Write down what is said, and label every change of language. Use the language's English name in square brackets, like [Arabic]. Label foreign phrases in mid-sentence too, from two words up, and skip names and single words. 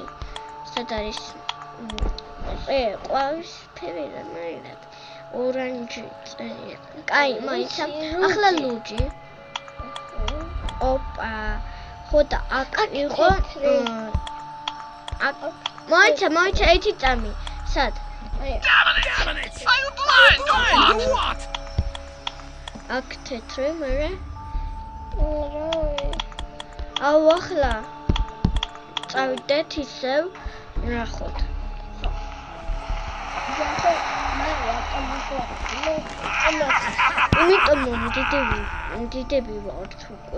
[Georgian] სად არის? ყვავის ფერი რანაირად. ორანჟი წერია. კაი, მოიცა. ახლა ლურჯი. ოპა. ხოდა აქ იყო მოიცა ერთი წამი. სად? [English] damn it! Are you blind or what? [Georgian] აქ თეთრი მერე. აუ ახლა წავიდეთ ისევ ნახოთ. იმიტომ დიდები ვართ უკვე.